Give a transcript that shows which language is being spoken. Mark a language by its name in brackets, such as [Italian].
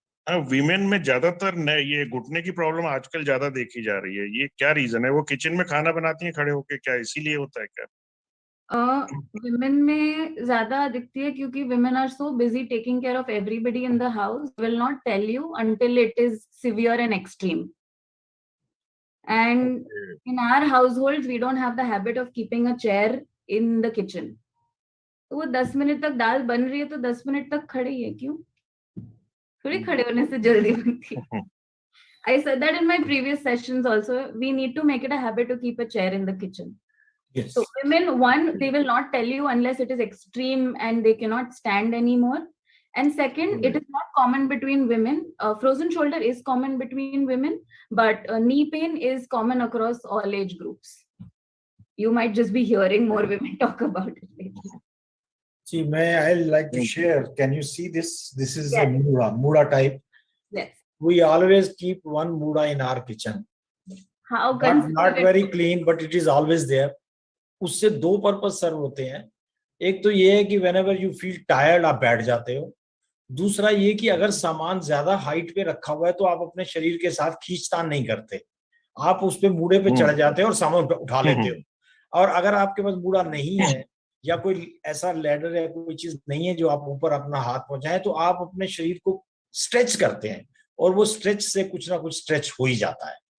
[Hindi] Women में ज्यादातर ये घुटने की प्रॉब्लम आजकल ज्यादा देखी जा रही है. ये क्या रीजन है? वो किचन में खाना बनाती हैं खड़े होके, क्या इसीलिए होता है क्या? [English] Women [Hindi] में ज्यादा दिखती है क्योंकि [English] women are so busy taking care of everybody in the house, will not tell you until it is severe and extreme. And in our households, we don't have the habit of keeping a chair in the kitchen. [Hindi] तो वो 10 minute तक दाल बन रही है तो 10 minute तक खड़े ही है, क्यों? थोड़ी खड़े होने से जल्दी बनती है. [English] I said that in my previous sessions also. We need to make it a habit to keep a chair in the kitchen. Yes. So women, one, they will not tell you unless it is extreme and they cannot stand anymore. And second, it is not common between women. Frozen shoulder is common between women, but knee pain is common across all age groups. You might just be hearing more women talk about it lately. See, I like to share. Can you see this? This is Yes. a muda type. Yes. We always keep one muda in our kitchen. How Not very clean, but it is always there. [Hindi] उससे 2 purpose सर्व होते हैं. एक तो ये है कि [English] whenever you feel tired [Hindi] आप बैठ जाते हो. दूसरा ये कि अगर सामान ज्यादा हाइट पे रखा हुआ है तो आप अपने शरीर के साथ खींचतान नहीं करते, आप उस पे मूड़े पे चढ़ जाते हो और सामान उठा लेते हो। और अगर आपके पास मूड़ा नहीं है या कोई ऐसा लैडर या कोई चीज नहीं है जो आप ऊपर अपना हाथ पहुंचाए, तो आप अपने शरीर को स्ट्रेच करते हैं और वो स्ट्रेच से कुछ ना कुछ स्ट्रेच हो ही जाता है।